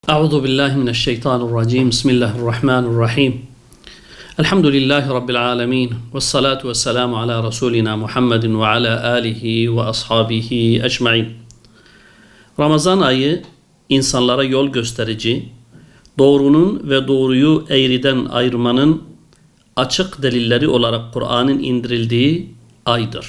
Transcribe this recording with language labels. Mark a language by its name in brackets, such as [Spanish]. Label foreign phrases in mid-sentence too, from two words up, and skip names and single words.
[Arabic] أعوذ بالله من الشيطان الرجيم. بسم الله الرحمن الرحيم. الحمد لله رب العالمين. والصلاة والسلام على رسولنا محمد وعلى آله وأصحابه أجمعين. [Turkish] Ramazan ayı insanlara yol gösterici, doğrunun ve doğruyu eğriden ayırmanın açık delilleri olarak Kur'an'ın indirildiği aydır.